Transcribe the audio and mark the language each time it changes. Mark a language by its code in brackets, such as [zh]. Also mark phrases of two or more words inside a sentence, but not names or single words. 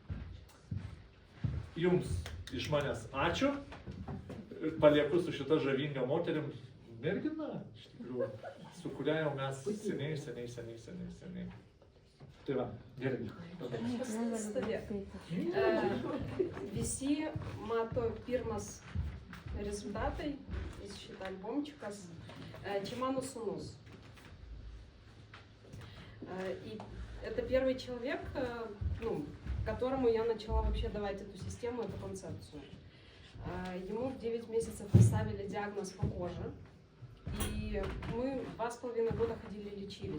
[lt] Jums iš manęs ačiū, palieku su šita žavinga moterim mergina, iš tikrųjų, su kuria jau mes seniai. Tai va, gerai. Visi mato pirmas rezultatai из šitą альбомчика. Čia mano sūnus. [ru] И это первый человек, которому я начала вообще давать эту систему, эту концепцию. Ему в 9 месяцев поставили диагноз по коже. И мы 2,5 года ходили лечились.